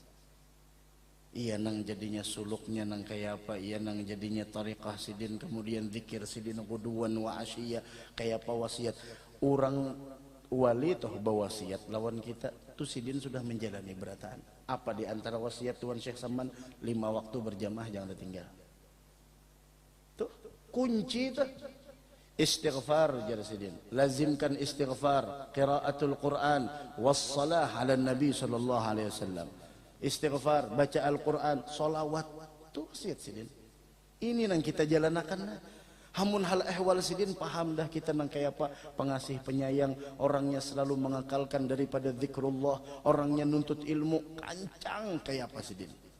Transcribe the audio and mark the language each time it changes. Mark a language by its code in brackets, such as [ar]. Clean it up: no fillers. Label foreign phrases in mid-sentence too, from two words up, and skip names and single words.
[bjn] Iya nang jadinya suluknya nang kayak apa, iya nang jadinya tariqah Sidin, kemudian zikir Sidin [ar] غدوا وعشية, [bjn] kayak apa wasiat orang wali toh bawasiat lawan kita tuh Sidin sudah menjalani berataan. Apa di antara wasiat Tuan Syekh Saman? 5 waktu berjamaah jangan ditinggal. Tuh kunci tuh istighfar jar Sidin, lazimkan istighfar, [ar] قراءة القرآن, والصلاة على النبي صلى الله عليه وسلم. [bjn] Istighfar, baca Al-Quran, solawat, tuh wasiat Sidin. Ini nang kita jalanakan. Hamun hal ehwal Sidin paham dah kita nang kayak apa, pengasih penyayang, orangnya selalu mengakalkan daripada zikrullah, orangnya nuntut ilmu, kancang kayak apa Sidin.